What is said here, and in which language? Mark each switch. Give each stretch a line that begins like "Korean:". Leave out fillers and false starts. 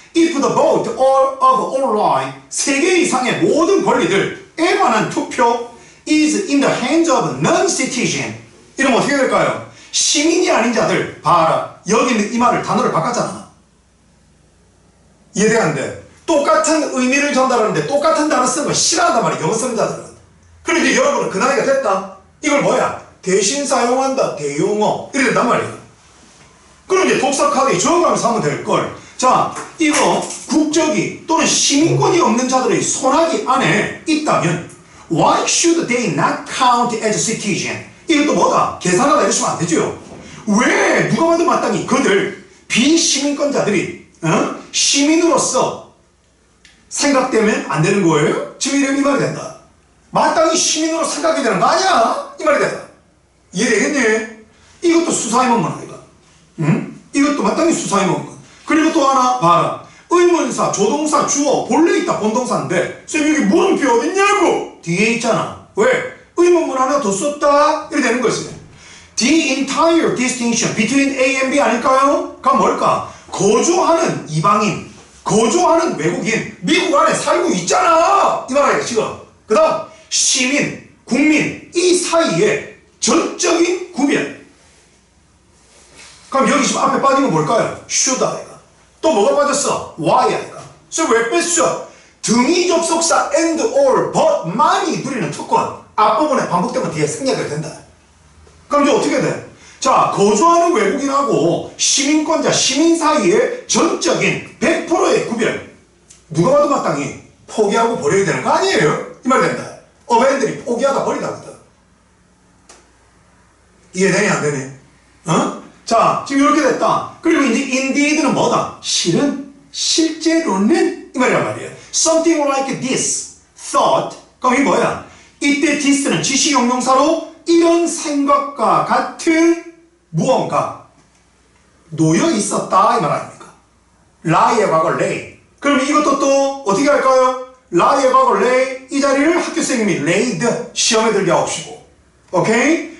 English: If the vote of online
Korean: 세계 이상의 모든 권리들에 관한 투표
English: is in the hands of non-citizen
Korean: 이러면 어떻게 될까요? 시민이 아닌 자들 봐라. 여기 있는 이 말을 단어를 바꿨잖아. 이해되는데 똑같은 의미를 전달하는데 똑같은 단어 쓰는 거 싫어한단 말이야. 영어 쓰는 자들은. 그런데 여러분은 그 나이가 됐다. 이걸 뭐야? 대신 사용한다. 대용어. 이래 된단 말이야. 그럼 이제 독서 카드에 적어가면서 하면 될걸. 자, 이거 국적이 또는 시민권이 없는 자들의 손아귀 안에 있다면
English: Why should they not count as citizen?
Korean: 이것도 뭐다? 계산하다 이러시면 안 되죠. 왜 누가 봐도 마땅히 그들 비시민권자들이 시민으로서 생각되면 안 되는 거예요? 지금 이런 이 말이 된다. 마땅히 시민으로 생각이 되는 거 아니야? 이 말이 된다. 이해되겠니? 이것도 수사의 문문 아이가. 이것도 마땅히 수사의 문문. 그리고 또 하나 봐라. 의문사, 조동사, 주어 본래 있다 본동사인데 쌤 여기 물음표 어딨냐고 뒤에 있잖아. 왜? 의문문 하나 더 썼다 이렇게 되는 거지.
English: The entire distinction between A and B
Korean: 아닐까요? 그럼 뭘까? 거주하는 이방인, 거주하는 외국인, 미국 안에 살고 있잖아 이 말이야 지금. 그 다음 시민, 국민 이 사이에 전적인 구별. 그럼 여기 지금 앞에 빠진 건 뭘까요? should 아이가. 또 뭐가 빠졌어? why 아이가. 그래서 왜 뺐어? 등위 접속사 and or but만이 누리는 특권. 앞부분에 반복되면 뒤에 생략이 된다. 그럼 이제 어떻게 돼? 자, 거주하는 외국인하고 시민권자, 시민 사이에 전적인 100%의 구별. 누가 봐도 마땅히 포기하고 버려야 되는 거 아니에요? 이 말이 된다. 어벤들이 포기하다 버리다거든. 이해되니 안 되니? 자, 지금 이렇게 됐다. 그리고 이제 indeed는 뭐다? 실제로는 이 말이란 말이에요.
English: Something like this, thought.
Korean: 그럼 이 뭐야? 이때 this는 지시용명사로 이런 생각과 같은 무언가 놓여 있었다 이 말 아닙니까? lie의 과거 lay. 그럼 이것도 또 어떻게 할까요? lie의 과거 lay 이 자리를 학교생님이 laid 시험에 들게 하옵시고. 오케이?